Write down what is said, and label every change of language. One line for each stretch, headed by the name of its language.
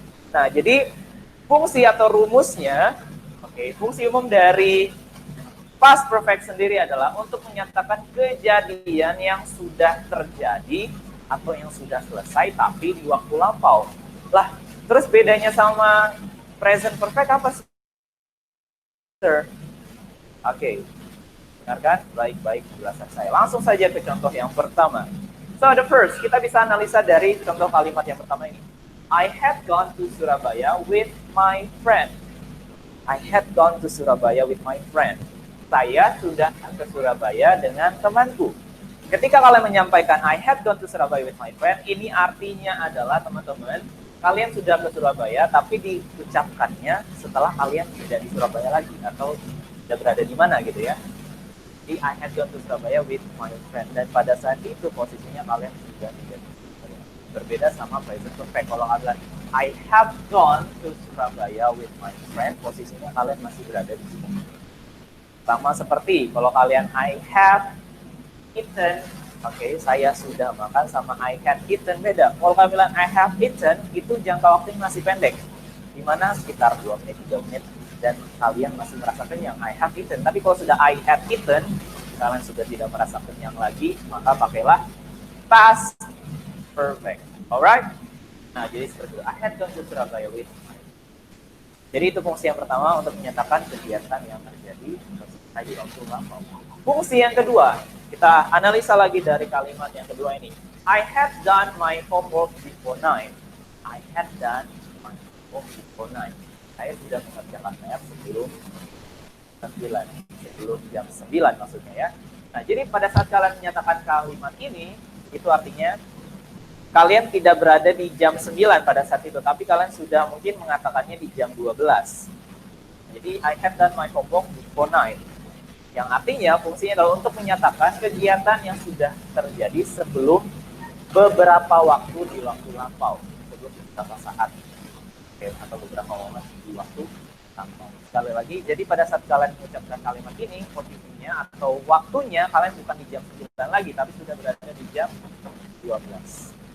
Indonesian: Nah, jadi fungsi atau rumusnya, fungsi umum dari past perfect sendiri adalah untuk menyatakan kejadian yang sudah terjadi atau yang sudah selesai tapi di waktu lampau. Lah, terus bedanya sama Present perfect apa sih? Sir? Oke. Benar kan? Baik-baik penjelasan saya. Langsung saja ke contoh yang pertama.
English: So the first,
Indonesian: kita bisa analisa dari contoh kalimat yang pertama ini.
English: I had gone to Surabaya with my friend. I had gone to Surabaya with my friend.
Indonesian: Saya sudah ke Surabaya dengan temanku. Ketika kalian menyampaikan
English: I had gone to Surabaya with my friend,
Indonesian: ini artinya adalah teman-teman, kalian sudah ke Surabaya, tapi diucapkannya setelah kalian tidak di Surabaya lagi atau sudah berada di mana gitu ya. Jadi
English: I had gone to Surabaya with my friend,
Indonesian: dan pada saat itu posisinya kalian sudah tidak di Surabaya. Berbeda sama present perfect. Kalau kalian
English: I have gone to Surabaya with my friend,
Indonesian: posisinya kalian masih berada di sini. Sama seperti kalau kalian
English: I have eaten,
Indonesian: oke, saya sudah makan, sama
English: I had eaten
Indonesian: beda. Kalau kalian bilang
English: I have eaten,
Indonesian: itu jangka waktunya masih pendek, dimana sekitar 2 menit, 3 menit, dan kalian masih merasa kenyang.
English: I have eaten.
Indonesian: Tapi kalau sudah
English: I had eaten,
Indonesian: kalian sudah tidak merasa kenyang lagi, maka pakailah past perfect.
English: Alright?
Indonesian: Nah, jadi seperti itu.
English: I had gone to Surabaya with.
Indonesian: Jadi itu fungsi yang pertama untuk menyatakan kegiatan yang terjadi di waktu lampau. Fungsi yang kedua, kita analisa lagi dari kalimat yang kedua ini.
English: I had done my homework before 9. I had done my homework before 9.
Indonesian: Saya sudah mengerjakan PR sebelum 9, sebelum jam 9 maksudnya ya. Nah, jadi pada saat kalian menyatakan kalimat ini, itu artinya kalian tidak berada di jam 9 pada saat itu, tapi kalian sudah mungkin mengatakannya di jam 12.
English: Jadi, I have done my homework before 9.
Indonesian: Yang artinya fungsinya adalah untuk menyatakan kegiatan yang sudah terjadi sebelum beberapa waktu di waktu lampau, sebelum beberapa saat, atau beberapa momen di waktu lampau. Sekali lagi, jadi pada saat kalian mengucapkan kalimat ini, posisinya atau waktunya kalian bukan di jam 9 lagi, tapi sudah berada di jam 12.